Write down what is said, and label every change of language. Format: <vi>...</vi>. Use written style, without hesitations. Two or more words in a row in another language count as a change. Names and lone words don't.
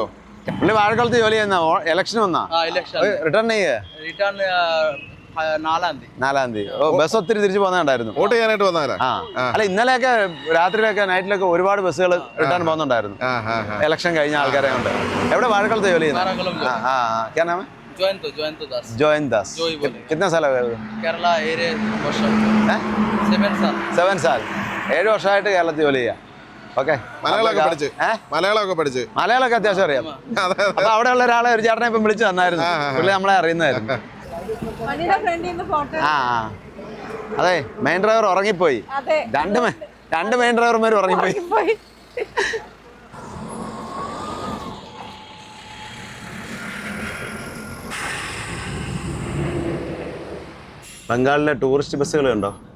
<ml>പുള്ളി വാഴക്കുളത്ത് ജോലി ചെയ്യുന്ന ഇലക്ഷൻ വന്നാ റിട്ടേൺ നാലാം തീയതി. ബസ് ഒത്തിരി തിരിച്ചു പോകുന്നുണ്ടായിരുന്നു. വോട്ട് ചെയ്യാനായിട്ട് വന്നാലാ? അല്ല, ഇന്നലെയൊക്കെ രാത്രിയിലൊക്കെ നൈറ്റിലൊക്കെ ഒരുപാട് ബസ്സുകൾ റിട്ടേൺ പോകുന്നുണ്ടായിരുന്നു ഇലക്ഷൻ കഴിഞ്ഞ ആൾക്കാരെ കൊണ്ട്. എവിടെ വാഴക്കുളത്ത് ജോലി ചെയ്യുന്നത്? ജോയന്ത് ദാസ്.</ml> <hi>कितना साल हो गया? केरला</hi> <ml>7 साल. 7 വർഷമായിട്ട് കേരളത്തിൽ ജോലി ചെയ്യാം. ഓക്കെ, മലയാളമൊക്കെ പഠിച്ച് മലയാളമൊക്കെ അത്യാവശ്യം അറിയാം. അപ്പൊ അവിടെ ഉള്ള ഒരാളെ ഒരു ചേട്ടനെ ഇപ്പം വിളിച്ചു തന്നായിരുന്നു. പുള്ളി നമ്മളെ അറിയുന്നതായിരുന്നു. അതെ, മെയിൻ ഡ്രൈവർ ഉറങ്ങിപ്പോയി. രണ്ട് മെയിൻ ഡ്രൈവർമാർ ഉറങ്ങിപ്പോയി. ബംഗാളിലെ ടൂറിസ്റ്റ് ബസ്സുകൾ ഉണ്ടോ?</ml>